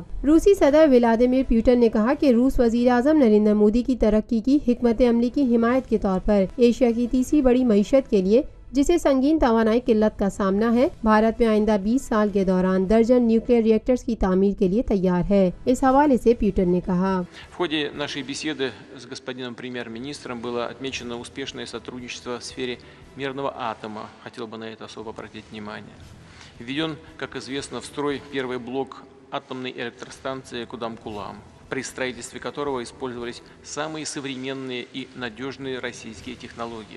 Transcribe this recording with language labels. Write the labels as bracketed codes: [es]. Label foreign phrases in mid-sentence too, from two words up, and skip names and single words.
[ur] روسی صدر ولادیمیر پوٹن نے کہا کہ روس وزیر اعظم نریندر مودی کی ترقی کی حکمت عملی کی حمایت کے طور پر ایشیا کی تیسری بڑی معیشت کے لیے جسے سنگین توانائی قلت کا سامنا ہے، بھارت میں آئندہ 20 سال کے دوران درجن نیوکلیئر ری ایکٹرز کی تعمیر کے لیے تیار ہے۔ اس حوالے سے پیوٹن نے کہا: [ru] В ходе нашей беседы с господином премьер-министром было отмечено успешное сотрудничество в сфере мирного атома. Хотел бы на это особо обратить внимание. Введен, как известно, в строй первый блок атомной электростанции Кудам-Кулам, при строительстве которого использовались самые современные и надежные российские технологии.